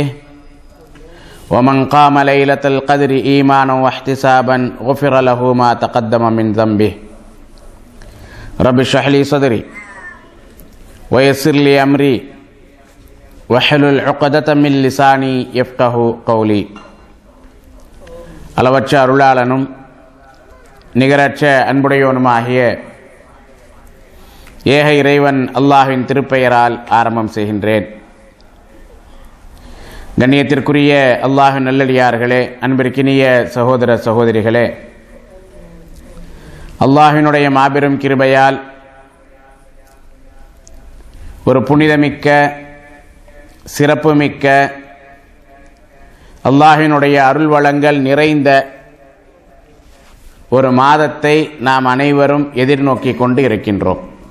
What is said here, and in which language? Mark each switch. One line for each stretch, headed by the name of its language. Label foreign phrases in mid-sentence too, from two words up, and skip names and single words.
Arabic: ومن قام ليلة القدر إيمانا واحتسابا غفر له ما تقدم من ذنبه رب اشرح لي صدري ويسر لي أمري واحلل عقدة من لساني يفقه قولي
Tamil: அளவற்ற அருளாளனும் நிகரற்ற அன்புடையோனுமாகிய ஏக இறைவன் அல்லாஹ்வின் திருப்பெயரால் ஆரம்பம் செய்கின்றேன். கண்ணியத்திற்குரிய அல்லாஹ்வின் நல்லடியார்களே, அன்பிற்கினிய சகோதர சகோதரிகளே, அல்லாஹ்வினுடைய மாபெரும் கிருபையால் ஒரு புனிதமிக்க சிறப்புமிக்க அல்லாஹ்வினுடைய அருள் வளங்கள் நிறைந்த ஒரு மாதத்தை நாம் அனைவரும் எதிர்நோக்கி கொண்டு இருக்கின்றோம்.